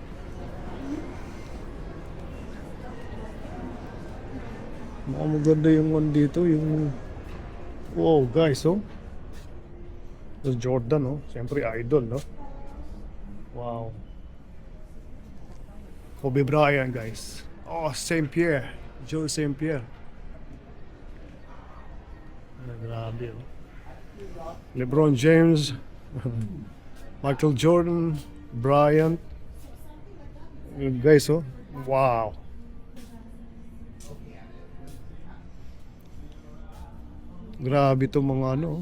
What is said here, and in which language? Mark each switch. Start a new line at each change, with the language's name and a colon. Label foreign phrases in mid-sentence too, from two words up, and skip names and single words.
Filipino: Maganda yung one dito, yung...
English: Wow, guys, oh. It's Jordan, oh.
Filipino: Siyempre, idol, no? Wow. Kobe Bryant, guys. Oh, St. Pierre. Joe St. Pierre. Grabe, oh. LeBron James. Michael Jordan. Bryant. Guys, oh. Wow. Grabe to mga ano.